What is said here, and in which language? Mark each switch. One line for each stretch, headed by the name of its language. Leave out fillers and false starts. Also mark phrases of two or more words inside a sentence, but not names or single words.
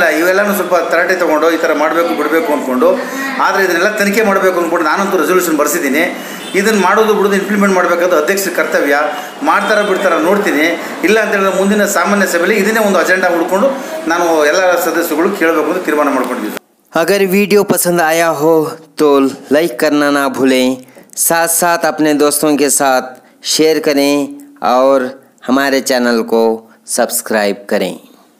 Kannada: ಇವೆಲ್ಲನೂ ಸ್ವಲ್ಪ ತರಾಟೆ ತೊಗೊಂಡು ಈ ಥರ ಮಾಡಬೇಕು ಬಿಡಬೇಕು ಅಂದ್ಕೊಂಡು, ಆದರೆ ಇದನ್ನೆಲ್ಲ ತನಿಖೆ ಮಾಡಬೇಕು ಅಂದ್ಕೊಂಡು ನಾನಂತೂ ರೆಸೊಲ್ಯೂಷನ್ ಬರೆಸಿದ್ದೀನಿ. ಇದನ್ನು ಮಾಡೋದು ಬಿಡೋದು ಇಂಪ್ಲಿಮೆಂಟ್ ಮಾಡಬೇಕಾದ ಅಧ್ಯಕ್ಷರ ಕರ್ತವ್ಯ. ಮಾಡ್ತಾರ ಬಿಡ್ತಾರ ನೋಡ್ತೀನಿ. ಇಲ್ಲ ಅಂತೇಳಿದ್ರೆ ಮುಂದಿನ ಸಾಮಾನ್ಯ ಸಭೆಯಲ್ಲಿ ಇದನ್ನೇ ಒಂದು ಅಜೆಂಡಾ ಹುಡ್ಕೊಂಡು ನಾನು ಎಲ್ಲ ಸದಸ್ಯಗಳು ಕೇಳಬೇಕು ಅಂತ ತೀರ್ಮಾನ ಮಾಡ್ಕೊಂಡಿದ್ದೀವಿ.
Hindi: अगर वीडियो पसंद आया हो तो लाइक करना ना भूलें, साथ साथ अपने दोस्तों के साथ शेयर करें और हमारे चैनल को सब्सक्राइब करें।